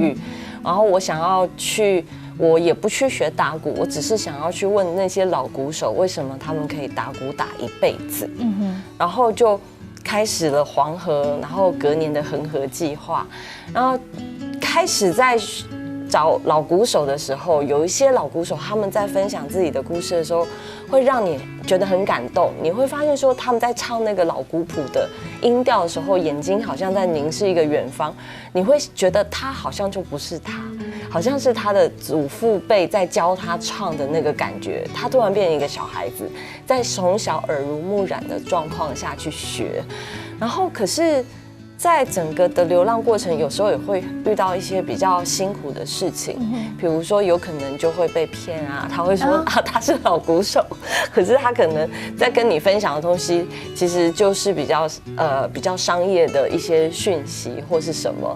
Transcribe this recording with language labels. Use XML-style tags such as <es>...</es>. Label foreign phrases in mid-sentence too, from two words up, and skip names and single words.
<zh>域，然後我想要去，我也不去學打鼓，我只是想要去問那些老鼓手為什麼他們可以打鼓打一輩子，然後就開始了黃河，然後隔年的恆河計劃，然後開始在找老鼓手的時候，有一些老鼓手他們在分享自己的故事的時候，會讓你覺得很感動。你會發現說他們在唱那個老鼓譜的音調的時候，眼睛好像在凝視一個遠方，你會覺得他好像就不是他， 好像是他的祖父辈在教他唱的那个感觉，他突然变成一个小孩子，在从小耳濡目染的状况下去学，然后可是。在整个的流浪过程，有时候也会遇到一些比较辛苦的事情，比如说有可能就会被骗啊，他会说啊他是老鼓手，可是他可能在跟你分享的东西，其实就是比较商业的一些讯息或是什么。</zh>